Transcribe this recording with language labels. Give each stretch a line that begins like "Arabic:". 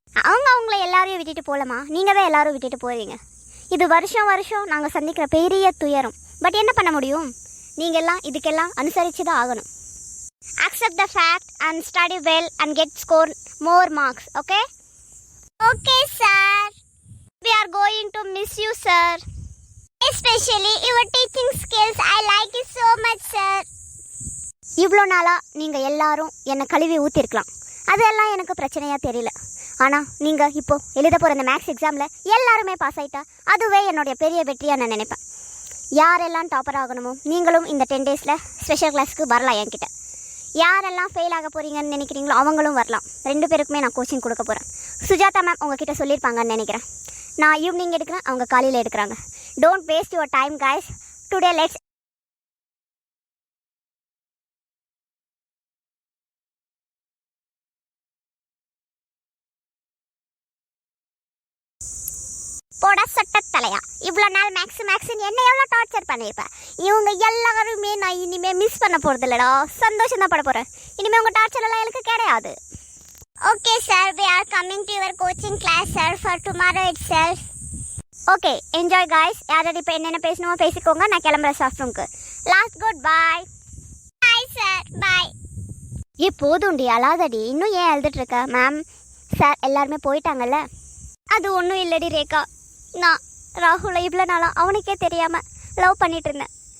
Tamil: அவங்கள எல்லாரையும் விட்டுட்டு போகலாமா? நீங்கள் தான் எல்லாரும் விட்டுட்டு போவீங்க. இது வருஷம் வருஷம் நாங்கள் சந்திக்கிற பெரிய துயரம். பட் என்ன பண்ண முடியும்? நீங்கள்லாம் இதுக்கெல்லாம் அனுசரித்து தான் ஆகணும்.
English: Accept the fact and study well and get score more marks.
Tamil: Okay okay sir.
English: We are going to miss you, sir. Especially your teaching skills. I like it so much, sir.
Tamil: இவ்வளோ நாளாக நீங்கள் எல்லாரும் என்னை கழுவி ஊற்றிருக்கலாம். அதெல்லாம் எனக்கு பிரச்சனையாக தெரியல. ஆனால் நீங்கள் இப்போது எழுத போகிற இந்த மேக்ஸ் எக்ஸாமில் எல்லாருமே பாஸ் ஆகிட்டா அதுவே என்னுடைய பெரிய வெற்றியாக நான் நினைப்பேன். யாரெல்லாம் டாப்பர் ஆகணுமோ நீங்களும் இந்த 10 டேஸில் ஸ்பெஷல் கிளாஸ்க்கு வரலாம் என்கிட்ட. யாரெல்லாம் ஃபெயில் ஆக போகிறீங்கன்னு நினைக்கிறீங்களோ அவங்களும் வரலாம். 2 பேருக்குமே நான் கோச்சிங் கொடுக்க போகிறேன். சுஜாதா மேம் உங்ககிட்ட சொல்லியிருப்பாங்கன்னு நினைக்கிறேன். நான் ஈவினிங் எடுக்கிறேன், அவங்க காலையில் எடுக்கிறாங்க.
English: Don't waste your time guys. Today let's
Tamil: போட சொட்டத்தலையா. இவ்வளோ நாள் மேக்ஸின்னு என்ன எவ்வளோ டார்ச்சர் பண்ணியிருப்பேன். இவங்க எல்லாருமே நான் இனிமேல் மிஸ் பண்ண போகிறது இல்லைடா. சந்தோஷம் தான் பட போகிறேன். இனிமேல் உங்கள் டார்ச்சர் எல்லாம் எனக்கு கிடையாது. Okay sir,
English: we are coming to your coaching class sir for tomorrow itself. Okay, enjoy guys.
Tamil: யாராவது இப்போ என்னென்ன பேசணுமோ பேசிக்கோங்க. நான் கிளம்புறேன் ஸ்டாஃப் ரூமுக்கு. லாஸ்ட் குட் பாய். பாய் சார், பாய். போதும்டி, அழாதடி. இன்னும் ஏன் எழுதிட்டுருக்க? மேம் சார் எல்லாருமே போயிட்டாங்கல்ல. அது ஒன்றும் இல்லடி ரேகா. நான் ராகுலை இவ்வளோ நாளாக அவனுக்கே தெரியாமல் லவ் பண்ணிட்டு இருந்தேன்.